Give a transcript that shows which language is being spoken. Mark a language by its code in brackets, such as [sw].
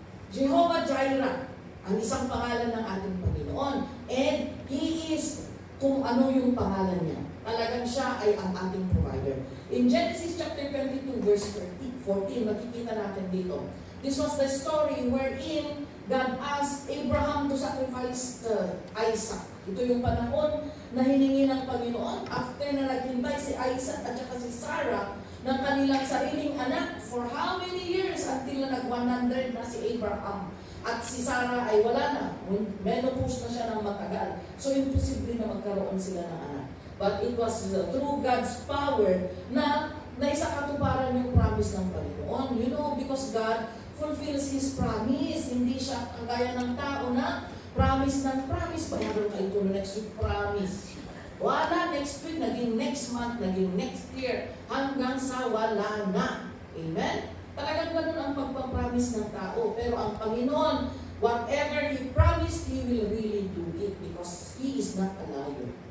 [tl] Jehovah Jireh, ang isang pangalan ng ating Panginoon. [en] And He is [tl] kung ano yung pangalan niya. Talagang siya ay ang ating provider. In Genesis chapter 22 verse 14, makikita natin dito. [en] This was the story wherein God asked Abraham to sacrifice Isaac. [tl] Ito yung panahon na hiningi ng Panginoon after na naghintay si Isaac at saka si Sarah ng kanilang sariling anak [en] for how many years [tl] until na nag-100 na si Abraham. At si Sarah ay wala na. Menopause na siya ng matagal. So, imposible na magkaroon sila ng anak. [en] But it was through God's power [tl] na naisakatuparan yung promise ng Panginoon. [en] Because God fulfills His promise. [tl] Hindi siya kagaya ng tao na promise ng promise. Bayaran kayo ito next week, promise. Wala next week, naging next month, naging next year, hanggang sa wala na. Amen? Talagang ganun ang pagpapromise ng tao. Pero ang Panginoon, [en] whatever He promised, He will really do it because He is not a liar.